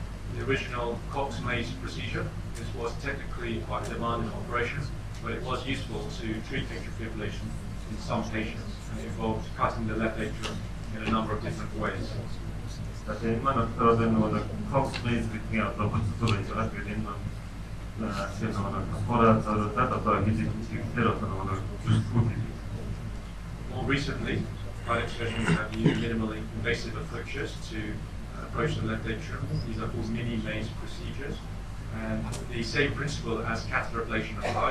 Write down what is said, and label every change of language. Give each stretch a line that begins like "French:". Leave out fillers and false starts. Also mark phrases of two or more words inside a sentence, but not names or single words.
English: the original Cox maze procedure. This was technically quite a demanding operation, but it was useful to treat atrial fibrillation in some patients, and it involved cutting the left atrium in a number of different ways.
Mongolian: Энэ маань одоо нэг Cox maze гэдэг нь одоо процедур гэж байгаа. Тэгээд энэ маань
English: more recently, cardiac surgeons have used minimally invasive approaches to approach the left atrium. These are called mini-maze procedures. And the same principle as catheter ablation applies.